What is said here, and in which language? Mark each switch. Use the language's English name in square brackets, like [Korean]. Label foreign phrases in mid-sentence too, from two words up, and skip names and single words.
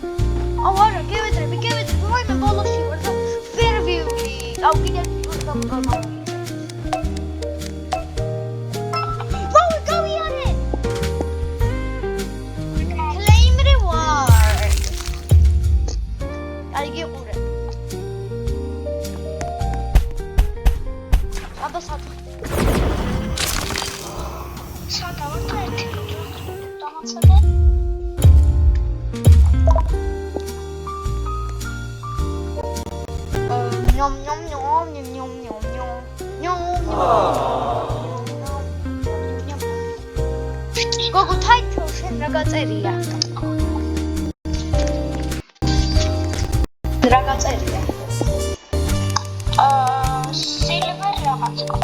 [Georgian] აუ არა, გევედრები, ვაიმე ბოლოში ვარ და ვერ ვივი. აუ კიდევ ვარ გამოვიდა. ვაუ, გავიარე. [English] Claim reward. [Georgian] აი გიყურე. აბა სადა. სადა ვარ და ერთი. Nom nom nom nom nom nom nom nom. Gogo title შენ რა გაწერია? რა გაწერია? silver რაღაც.